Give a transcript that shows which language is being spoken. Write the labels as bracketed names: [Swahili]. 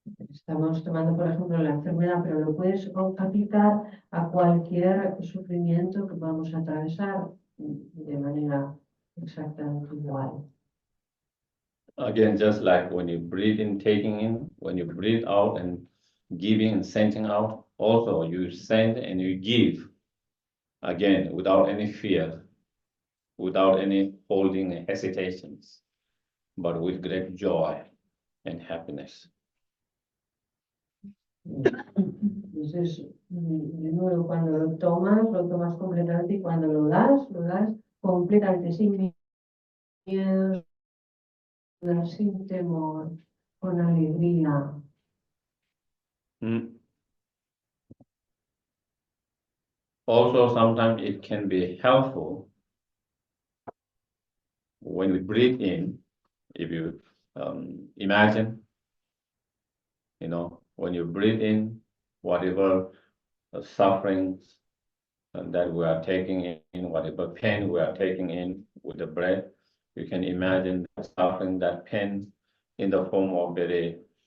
[Spanish] Estamos tomando, por ejemplo, la enfermedad, pero lo puedes aplicar a cualquier sufrimiento que vamos a atravesar de manera exactamente igual. [English] Again, just like when you breathe in, taking in, when you breathe out and giving and sending out, also you send and you give, again, without any fear, without any holding and hesitations, but with great joy and happiness. [Spanish] Entonces, de nuevo, cuando lo tomas completamente, y cuando lo das completamente, sin miedo, sin temor, con alegría. [English] Also, sometimes it can be helpful when we breathe in, if you imagine, when you breathe in, whatever sufferings that we are taking in, whatever pain we are taking in with the breath, you can imagine that suffering, that pain in the form of very,